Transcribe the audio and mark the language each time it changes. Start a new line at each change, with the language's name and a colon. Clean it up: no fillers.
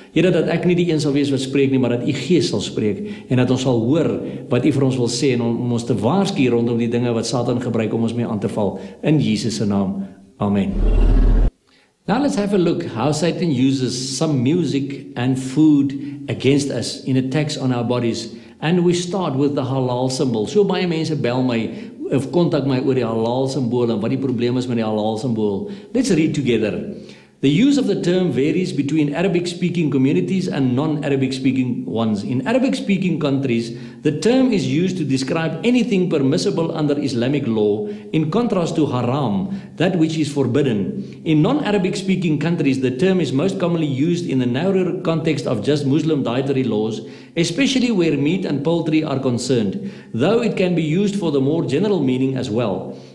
Afrikaans: Here, dat ek nie die een sal wees wat spreek nie, maar dat u Gees sal spreek en dat ons sal hoor wat u vir ons wil sê en om ons te waarsku rondom die dinge wat Satan gebruik om ons mee aan te val. In Jesus se naam. Amen.
English: Now let's have a look how Satan uses some music and food against us in attacks on our bodies. And we start with the halal symbol.
Afrikaans: So baie mense bel my of kontak my oor die halal simbool en wat die probleem is met die halal simbool.
English: Let's read together. The use of the term varies between Arabic-speaking communities and non-Arabic-speaking ones. In Arabic-speaking countries, the term is used to describe anything permissible under Islamic law, in contrast to haram, that which is forbidden. In non-Arabic-speaking countries, the term is most commonly used in the narrower context of just Muslim dietary laws, especially where meat and poultry are concerned, though it can be used for the more general meaning as well.